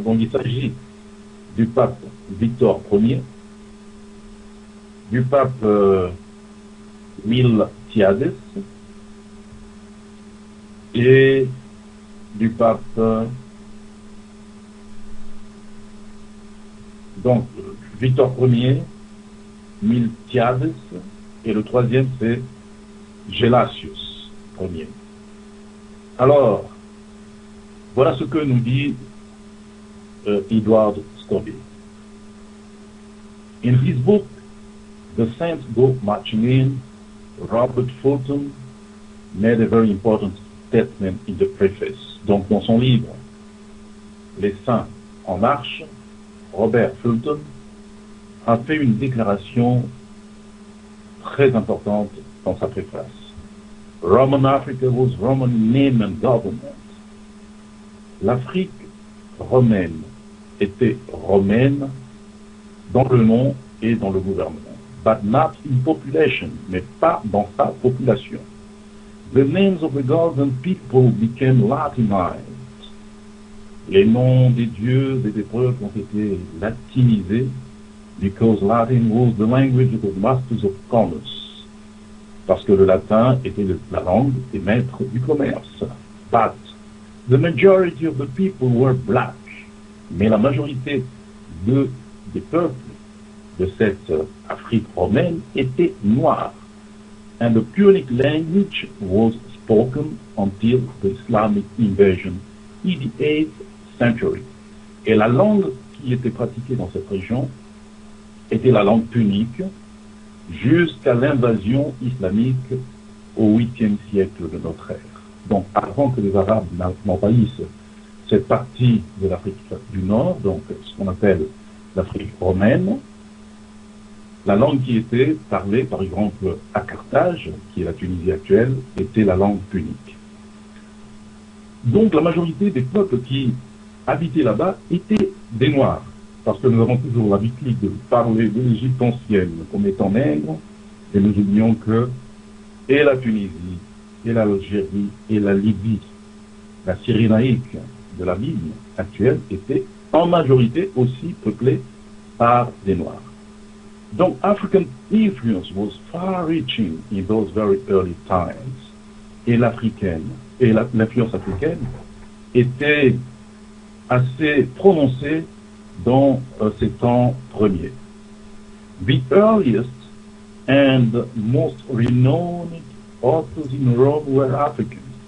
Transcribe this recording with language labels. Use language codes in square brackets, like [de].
[fr] Donc il s'agit du pape Victor Ier, du pape Miltiades et du pape donc Victor Ier, Miltiades, et le troisième c'est Gelasius Ier. Alors, voilà ce que nous dit Edward Scobie. [en] In his book, The Saints Go Marching In, Robert Fulton made a very important statement in the preface. [fr] Donc, dans son livre, Les Saints en marche, Robert Fulton a fait une déclaration très importante dans sa préface. [en] Roman Africa was Roman name and government. [fr] L'Afrique romaine était romaine dans le nom et dans le gouvernement, [en] but not in population, [fr] mais pas dans sa population. [en] The names of the gods and people became Latinized. [fr] Les noms des dieux et des peuples ont été latinisés [en] because Latin was the language of the masters of commerce. [fr] Parce que le latin était la langue des maîtres du commerce. [en] But the majority of the people were black. [fr] Mais la majorité des peuples de cette Afrique romaine étaient noirs. [en] And the Punic language was spoken until the Islamic invasion in the 8th century. [fr] Et la langue qui était pratiquée dans cette région était la langue punique jusqu'à l'invasion islamique au 8e siècle de notre ère. Donc avant que les Arabes n'envahissent cette partie de l'Afrique du Nord, donc ce qu'on appelle l'Afrique romaine, la langue qui était parlée, par exemple, à Carthage, qui est la Tunisie actuelle, était la langue punique. Donc la majorité des peuples qui habitaient là-bas étaient des Noirs, parce que nous avons toujours l'habitude de parler de l'Égypte ancienne comme étant nègre, et nous oublions que et la Tunisie, et l'Algérie, et la Libye, la Cyrénaïque de la Bible actuelle, étaient en majorité aussi peuplées par des Noirs. [en] Donc, African influence was far-reaching in those very early times. [fr] Et l'influence africaine était assez prononcée dans ces temps premiers. [en] The earliest and most renowned authors in Rome were Africans.